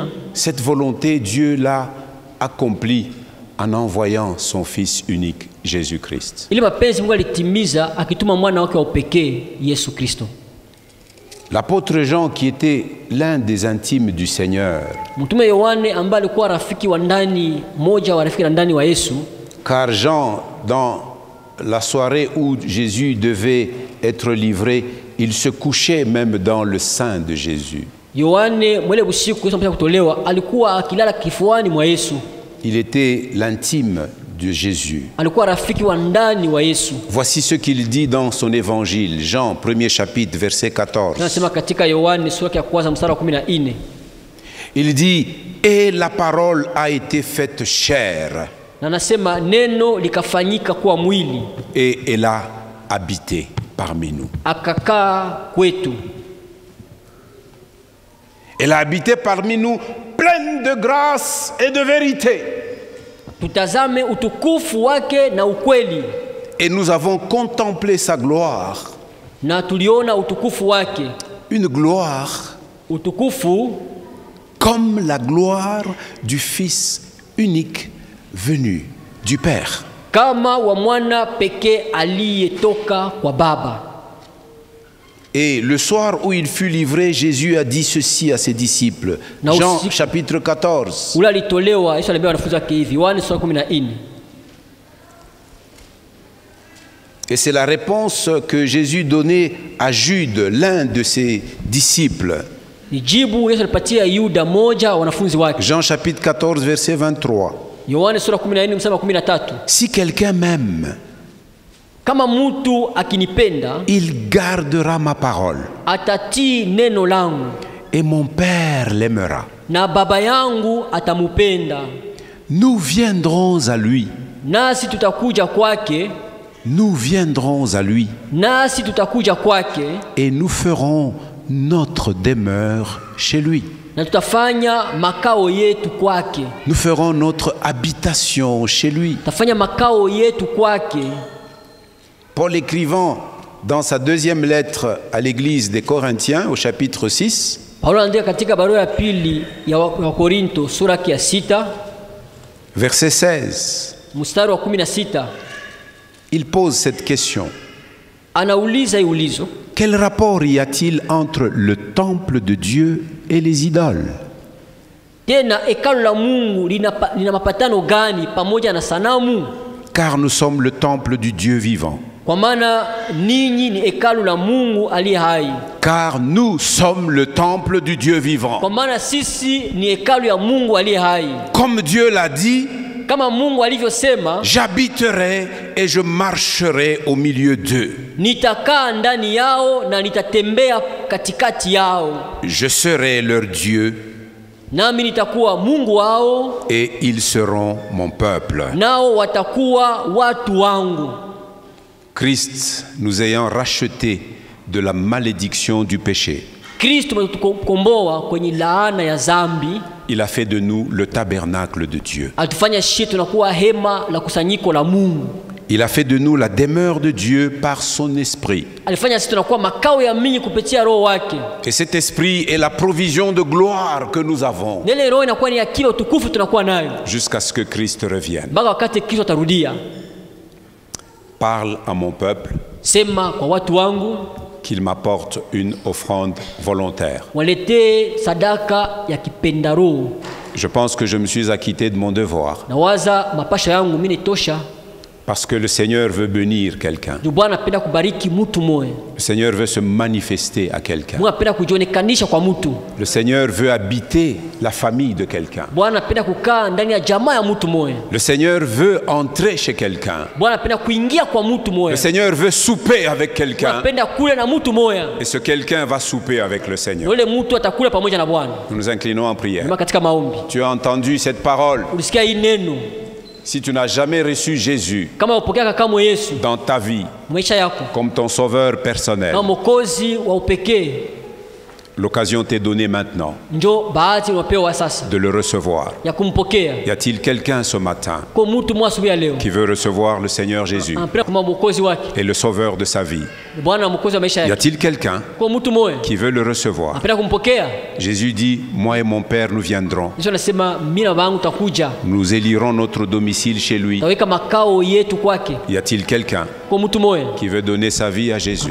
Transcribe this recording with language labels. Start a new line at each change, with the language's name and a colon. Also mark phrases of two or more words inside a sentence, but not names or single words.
French: Cette volonté, Dieu l'a accomplie en envoyant son Fils unique, Jésus-Christ.
Swahili: Ili mapenzi Mungu alitimiza akituma mwana wake wa pekee Yesu Kristo.
French: L'apôtre Jean, qui était l'un des intimes du Seigneur,
Swahili: Mtume Yohane ambaye alikuwa rafiki wa ndani, mmoja wa rafiki wa ndani wa Yesu,
French: car Jean, dans la soirée où Jésus devait être livré, il se couchait même dans le sein de Jésus.
Swahili: Yohane mwele usiku Yesu mpaka kutolewa alikuwa akilala kifuani mwa Yesu.
French: Il était l'intime de Jésus.
Swahili: Alikuwa rafiki wa ndani wa Yesu.
French: Voici ce qu'il dit dans son évangile, Jean, 1er chapitre, verset 14.
Swahili: Tunasema katika Yohane sura ya kwanza mstari wa 14.
French: Il dit, et la parole a été faite chair.
Swahili: Na nasema neno likafanyika kuwa mwili.
French: Et elle a habité parmi nous.
Swahili: Akakaa kwetu.
French: Elle a habité parmi nous, pleine de grâce et de vérité.
Swahili: Tutazame utukufu wake na ukweli.
French: Et nous avons contemplé sa gloire.
Swahili: Na tuliona utukufu wake.
French: Une gloire
Swahili: utukufu
French: comme la gloire du Fils unique venu du Père.
Swahili: Kama wa mwana pekee aliyetoka kwa Baba.
French: Et le soir où il fut livré, Jésus a dit ceci à ses disciples. Jean chapitre 14.
Swahili: Ula alitolewa Yesu aliambia wanafunzi wake hivi, Yohana sura 14.
French: Et c'est la réponse que Jésus donnait à Jude, l'un de ses disciples.
Swahili: Nijibu Yesu alipatia Yuda moja wanafunzi wake.
French: Jean chapitre 14 verset 23.
Swahili: Yohana sura 14 mstari wa 13.
French: Si quelqu'un m'aime,
Swahili: kama mtu akinipenda,
French: il gardera ma parole.
Swahili: Atatii neno langu.
French: Et mon Père l'aimera.
Swahili: Na baba yangu atamupenda.
French: Nous viendrons à lui.
Swahili: Nasi tutakuja kwake.
French: Nous viendrons à lui.
Swahili: Nasi tutakuja kwake.
French: Et nous ferons notre demeure chez lui.
Swahili: Na tutafanya makao yetu kwake.
French: Nous ferons notre habitation chez lui.
Swahili: Tutafanya makao yetu kwake.
French: Paul écrivant dans sa deuxième lettre à l'église des Corinthiens au chapitre 6,
Swahili: Paulo anaandika katika barua ya pili ya Wakorinto sura ya 6
French: verset 16.
Swahili: Mstari wa 16.
French: Il pose cette question.
Swahili: Anauliza ulizo.
French: Quel rapport y a-t-il entre le temple de Dieu et les idoles?
Swahili: Tena hekalu la Mungu lina mapatano gani pamoja na sanamu?
French: Car nous sommes le temple du Dieu vivant.
Swahili: Kwa maana ninyi ni hekalu la Mungu aliye hai.
French: Car nous sommes le temple du Dieu vivant.
Swahili: Kwa maana sisi ni hekalu ya Mungu aliye hai.
French: Comme Dieu l'a dit,
Swahili: kama Mungu alivyosema,
French: j'habiterai et je marcherai au milieu d'eux.
Swahili: Nitakaa ndani yao na nitatembea katikati yao.
French: Je serai leur Dieu.
Swahili: Nami nitakuwa Mungu wao.
French: Et ils seront mon peuple.
Swahili: Nao watakuwa watu wangu.
French: Christ nous ayant rachetés de la malédiction du péché.
Swahili: Kristo ametukomboa kwenye laana ya dhambi.
French: Il a fait de nous le tabernacle de Dieu.
Swahili: Atufanya sisi tunakuwa hema la kusanyiko la Mungu.
French: Il a fait de nous la demeure de Dieu par son esprit.
Swahili: Alifanya sisi tunakuwa makao ya Mungu kupitia roho wake.
French: Et cet esprit est la provision de gloire que nous avons.
Swahili: Nele roho inakuwa ni akili utukufu tunakuwa nayo.
French: Jusqu'à ce que Christ revienne.
Swahili: Mpaka wakati Kristo atarudia.
French: Parle à mon peuple.
Swahili: Sema kwa watu wangu.
French: Qu'il m'apporte une offrande volontaire.
Swahili: Walete sadaka ya kipenda roho.
French: Je pense que je me suis acquitté de mon devoir.
Swahili: Nawaza mapasha yangu mimi tosha.
French: Parce que le Seigneur veut bénir quelqu'un.
Swahili: Bwana anapenda kubariki mtu mmoja.
French: Le Seigneur veut se manifester à quelqu'un.
Swahili: Mungu anapenda kujionekanisha kwa mtu.
French: Le Seigneur veut habiter la famille de quelqu'un.
Swahili: Bwana anapenda kukaa ndani ya jamaa ya mtu mmoja.
French: Le Seigneur veut entrer chez quelqu'un.
Swahili: Bwana anapenda kuingia kwa mtu mmoja.
French: Le Seigneur veut souper avec quelqu'un.
Swahili: Anapenda kula na mtu mmoja.
French: Et ce quelqu'un va souper avec le Seigneur.
Swahili: Yule mtu atakula pamoja na Bwana.
French: Nous nous inclinons en prière.
Swahili: Katika maombi.
French: Tu as entendu cette parole.
Swahili: Ulisikia hii neno.
French: Si tu n'as jamais reçu Jésus dans ta vie comme ton sauveur personnel, L'occasion t'est donnée maintenant
Swahili: njo bahati unapewa sasa
French: de le recevoir.
Swahili: ya kumpokea.
French: Y a-t-il quelqu'un ce matin
Swahili: Kwa mtu mwa asubuhi ya leo
French: qui veut recevoir le Seigneur Jésus
Swahili: ampenda kama mwokozi wake,
French: et le sauveur de sa vie?
Swahili: Bwana na mwokozi wa maisha
French: Y
Swahili: yake?
French: a-t-il quelqu'un
Swahili: Kwa mtu moyo
French: qui veut le recevoir?
Swahili: ampenda kumpokea?
French: Jésus dit, moi et mon Père, nous viendrons.
Swahili: Yesu anasema mimi na baba yangu takuja,
French: Nous élirons notre domicile chez lui.
Swahili: taweka makao yetu kwake.
French: Y a-t-il quelqu'un
Swahili: Kwa mtu moyo
French: qui veut donner sa vie à Jésus?